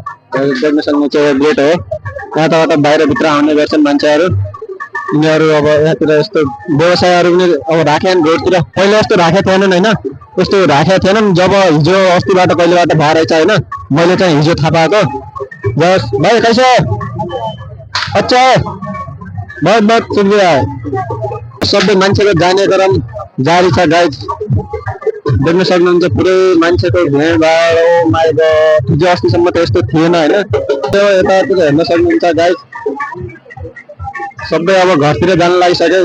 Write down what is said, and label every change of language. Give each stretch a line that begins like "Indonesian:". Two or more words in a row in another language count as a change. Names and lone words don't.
Nepali: देख्न सक्नुहुन्छ यो गेट हो, यहाँबाट बाहिरभित्र आउने गर्छन् मान्छेहरू। यिनीहरू अब यहाँतिर यस्तो व्यवसायहरू पनि अब राखेन रोडतिर। पहिला यस्तो राखेको थिएनन् होइन, यस्तो राखेको थिएनन्। जब हिजो अस्तिबाट कहिलेबाट भएर रहेछ होइन, मैले चाहिँ हिजो थाहा पाएको।
Hindi: बस भाइ कैसे अच्छा बहुत शुक्रिया।
Nepali: सबै मान्छेको जाने क्रम जारी छ गाइस। देख्न सक्नुहुन्छ पुरै मान्छेको भिडभाड।
English: oh my god,
Nepali: हिजो अस्तिसम्म त यस्तो थिएन होइन। यतातिर हेर्न सक्नुहुन्छ गाइस, सबै अब घरतिर जान लागिसक्यो।